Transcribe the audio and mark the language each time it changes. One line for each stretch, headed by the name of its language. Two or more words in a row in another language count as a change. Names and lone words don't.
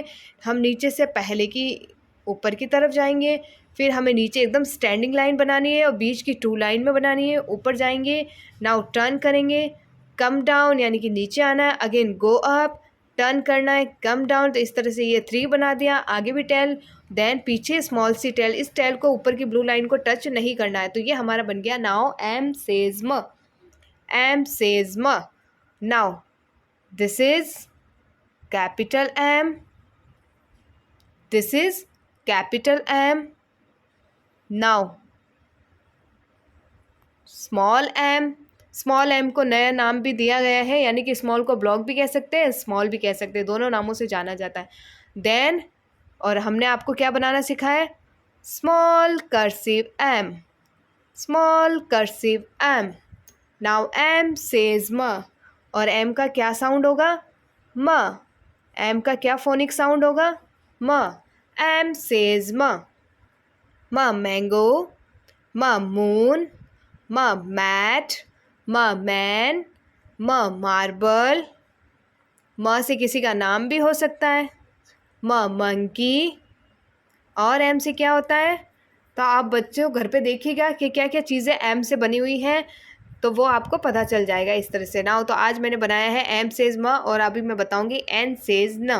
Hindi: हम नीचे से पहले की ऊपर की तरफ जाएंगे, फिर हमें नीचे एकदम स्टैंडिंग लाइन बनानी है और बीच की 2 लाइन में बनानी है। ऊपर जाएंगे,
English: now turn
Hindi: करेंगे,
English: come down
Hindi: यानी कि नीचे आना है,
English: again go up,
Hindi: टर्न करना है,
English: come down.
Hindi: तो इस तरह से ये 3 बना दिया। आगे भी टेल, देन पीछे स्मॉल सी टेल। इस टेल को ऊपर की ब्लू लाइन को टच नहीं करना है। तो ये हमारा बन गया
English: now M says m. M says m. Now this is capital M, this is capital M. Now small M. small M
Hindi: को नया नाम भी दिया गया है, यानी कि स्मॉल को ब्लॉक भी कह सकते हैं, स्मॉल भी कह सकते हैं, दोनों नामों से जाना जाता है। देन और हमने आपको क्या बनाना सिखाया है?
English: Small cursive M, small cursive M. now M says m.
Hindi: और एम का क्या साउंड होगा? म। एम का क्या
English: phonic sound
Hindi: होगा?
English: m. M says m. m mango, m moon, m mat, m man, m marble.
Hindi: म से किसी का नाम भी हो सकता है,
English: m monkey.
Hindi: और एम से क्या होता है? तो आप बच्चों घर पे देखिएगा कि क्या क्या चीज़ें एम से बनी हुई हैं, तो वो आपको पता चल जाएगा इस तरह से। ना तो आज मैंने बनाया है
English: M says m,
Hindi: और अभी मैं बताऊंगी
English: N says n.